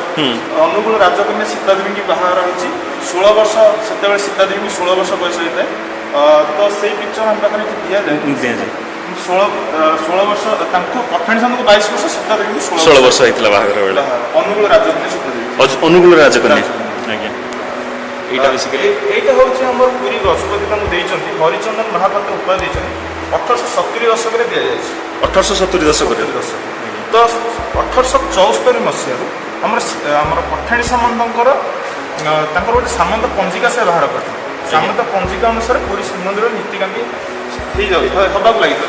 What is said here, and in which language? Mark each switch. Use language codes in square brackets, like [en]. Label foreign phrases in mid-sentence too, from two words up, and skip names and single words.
[or] ଅନୁଗୁଳ ରାଜକନ୍ୟା ସୀତାଦେବୀଙ୍କୁ ବାହାଘର ହେଇଛି 16 ବର୍ଷ, ସେତେବେଳେ ସୀତାଦେବୀଙ୍କୁ 16 ବର୍ଷ ବୟସ ହେଇଥାଏ। ତ ସେଇ ପିକ୍ଚର ଆମ ପାଖରେ ଏଠି ଦିଆଯାଏ। 16 ବର୍ଷ ତାଙ୍କୁ ପଠାଣି ସାମନ୍ତଙ୍କୁ 22 ବର୍ଷ, ସୀତାଦେବୀଙ୍କୁ 16 ବର୍ଷ ହେଇଥିଲା ବାହାଘର ବେଳେ। ଅନୁଗୁଳ ରାଜକନ୍ୟା ସୀତାଦେବୀ, ଅନୁଗୁଳ ରାଜକନ୍ୟା। ଆଜ୍ଞା, ଏଇଟା ହେଉଛି ଆମର ପୁରୀ ଗଜପତି তাଙ୍କୁ ଦେଇଛନ୍ତି হরিচন্দন ମହାପାତ୍ର ଉପାଧି ଦେଇଛନ୍ତି। 1870 ଦଶକରେ ଦିଆଯାଇଛି। 1870 ଦଶକରେ ତ 1874 ମସିହାରୁ ଆମର ପଠାଣି ସାମନ୍ତଙ୍କର ତାଙ୍କର ଗୋଟେ ସାମନ୍ତ ପଞ୍ଜିକା ସେ ବାହାର କରିଥିଲେ। ସାମନ୍ତ ପଞ୍ଜିକା ଅନୁସାରେ ପୁରୀ ଶ୍ରୀମନ୍ଦିର ନୀତିକାନ୍ତି ହେବାକୁ ଲାଗିଥିଲା।